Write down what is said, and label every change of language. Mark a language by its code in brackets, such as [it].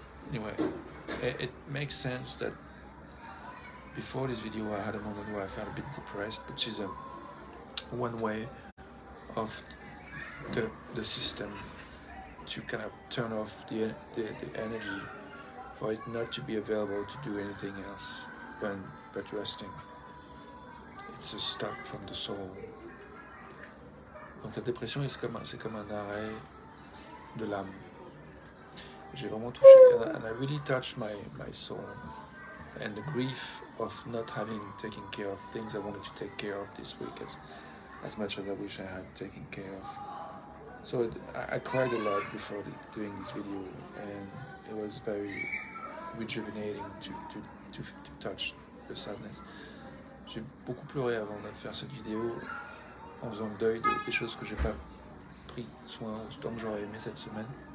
[en] Anyway, it makes sense that before this video I had a moment where I felt a bit depressed, which is one way of the system to kind of turn off the energy for it not to be available to do anything else but resting. It's a stop from the soul. [fr] Donc la dépression, c'est comme un arrêt de l'âme. J'ai vraiment touché, [en] and I really touched my soul, and the grief of not having taken care of things I wanted to take care of this week as much as I wish I had taken care of. So I cried a lot before doing this video, and it was very rejuvenating to touch the sadness. [fr] J'ai beaucoup pleuré avant de faire cette vidéo, en faisant le deuil des choses que j'ai pas pris soin autant que j'aurais aimé cette semaine.